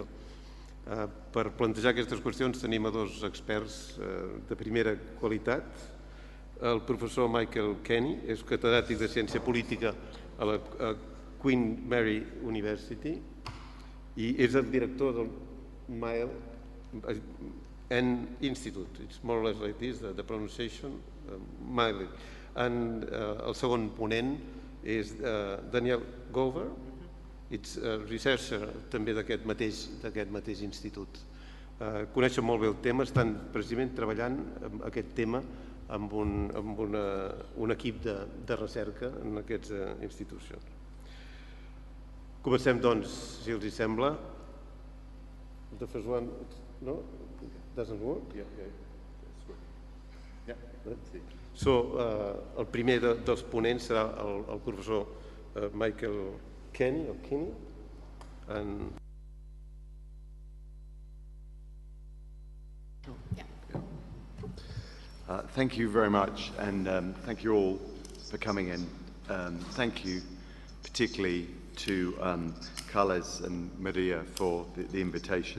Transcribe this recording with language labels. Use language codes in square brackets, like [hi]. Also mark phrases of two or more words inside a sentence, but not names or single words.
[ca] Per plantejar aquestes qüestions tenim a dos experts de primera qualitat. El professor Michael Kenny és catedràtic de Ciència Política a la Queen Mary University i és el director del Mile Institute. [en] It's more or less like this, the pronunciation, Mile. [ca] El segon ponent és Daniel Gover, ets researcher també d'aquest mateix institut. Coneixen molt bé el tema, estan precisament treballant aquest tema amb un equip de recerca en aquestes institucions. Comencem, doncs, si els hi sembla. [en] The first one, no? Doesn't work? Yeah. So, [ca] el primer dels ponents serà el professor Michael Kenny, [en] Thank you very much, and thank you all for coming in. Thank you particularly to Carles and Maria for the invitation.